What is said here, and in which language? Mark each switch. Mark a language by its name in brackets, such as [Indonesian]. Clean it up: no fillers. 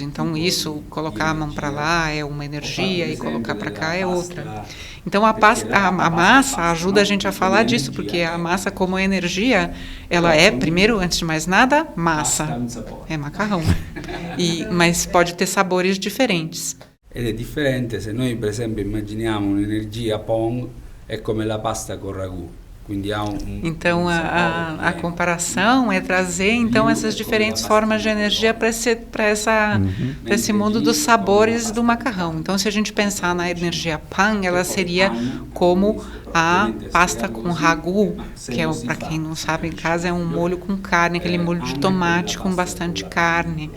[Portuguese] Então isso, colocar a mão para lá é uma energia e colocar para cá é outra. Então a massa ajuda a gente a falar disso, porque a massa como energia, ela é, primeiro, antes de mais nada, massa. É macarrão. Mas pode ter sabores diferentes. [Italian] Ed è differente se noi per esempio immaginiamo un'energia Pong, è come la pasta con ragù. [Portuguese] Então a comparação é trazer então essas diferentes formas de energia para esse mundo dos sabores do macarrão. Então se a gente pensar na energia Pan, ela seria como a pasta com ragu, que é, para quem não sabe em casa, é um molho com carne, aquele molho de tomate com bastante carne.